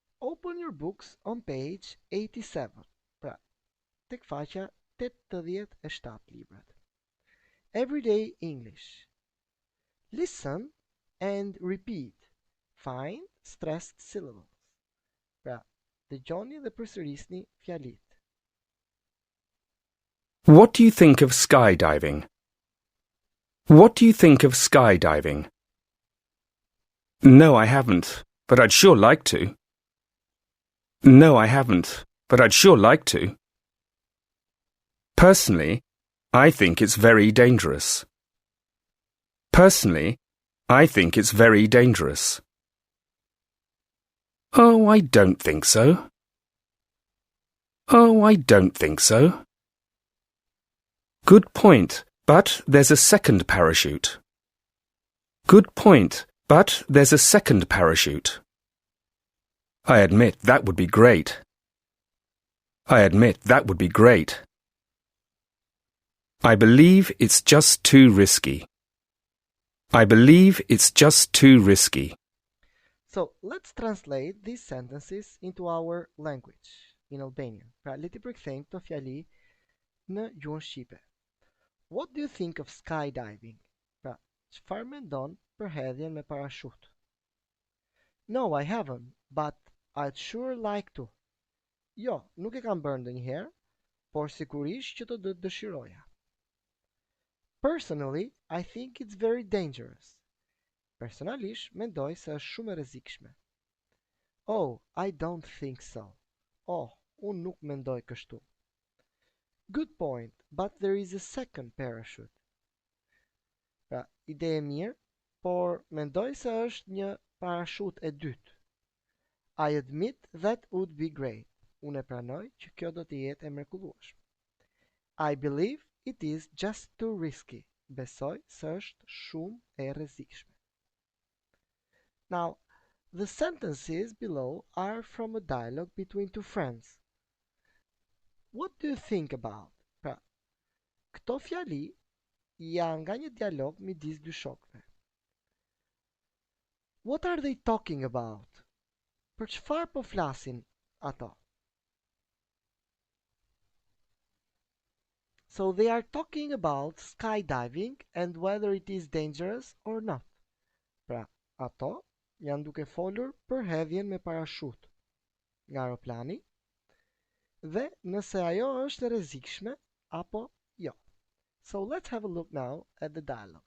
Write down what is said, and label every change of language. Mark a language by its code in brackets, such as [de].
[en] Open your books on page 87. [sq] Pra, tek faqja 87 librat. [en] Everyday English. Listen and repeat. Find stressed syllables. [sq] Pra, dëgjoni dhe përsërisni fjalit. [en] What do you think of skydiving? What do you think of skydiving? No, I haven't, but I'd sure like to. No, I haven't, but I'd sure like to. Personally, I think it's very dangerous. Personally, I think it's very dangerous. Oh, I don't think so. Oh, I don't think so. Good point, but there's a second parachute. Good point, but there's a second parachute. I admit that would be great. I admit that would be great. I believe it's just too risky. I believe it's just too risky. So let's translate these sentences into our language, in Albanian. [sq] Pra, le t'i përkthejmë këto fjali në gjuhën shqipe. [en] What do you think of skydiving? [sq] Pra, çfarë mendon për hedhjen me parashut? [en] No, I haven't, but I'd sure like to. [sq] Jo, nuk e kam bërë ndonjëherë, por sigurisht që të dëshiroja. [en] Personally, I think it's very dangerous. [sq] Personalisht, mendoj se është shumë e rrezikshme. [en] Oh, I don't think so. [sq] Oh, unë nuk mendoj kështu. [en] Good point, but there is a second parachute. [sq] Pra, ide e mirë, por mendoj se është një parashut e dytë. [en] I admit that would be great. [sq] Unë e pranoj që kjo do të jetë e mrekullueshme. [en] I believe it is just too risky. [sq] Besoj se është shumë e rrezikshme. [en] Now, the sentences below are from a dialogue between two friends. What do you think about? [sq] Pra, këto fjali janë nga një dialog midis dy shokëve. [en] What are they talking about? [sq] Për çfarë po flasin ato? [en] So they are talking about skydiving and whether it is dangerous or not. [sq] Pra ato janë duke folur për hedhjen me parashut nga aeroplani dhe nëse ajo është e rrezikshme apo jo. [en] So let's have a look now at the dialogue.